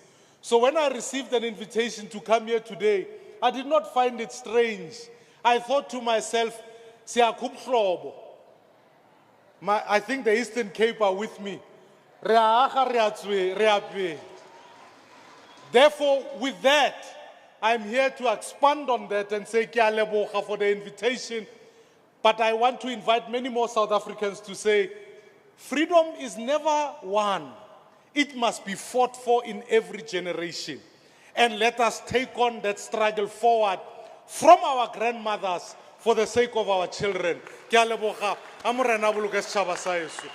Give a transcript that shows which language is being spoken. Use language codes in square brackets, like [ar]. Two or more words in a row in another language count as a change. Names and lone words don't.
[en] So when I received an invitation to come here today, I did not find it strange. I thought to myself, I think the Eastern Cape are with me. Therefore, with that, I'm here to expand on that and say, [st] "Ke a leboga [en] for the invitation." But I want to invite many more South Africans to say, freedom is never won. It must be fought for in every generation. And let us take on that struggle forward from our grandmothers for the sake of our children. [st] Ke a leboga. Amorena boloke setjhaba sa heso.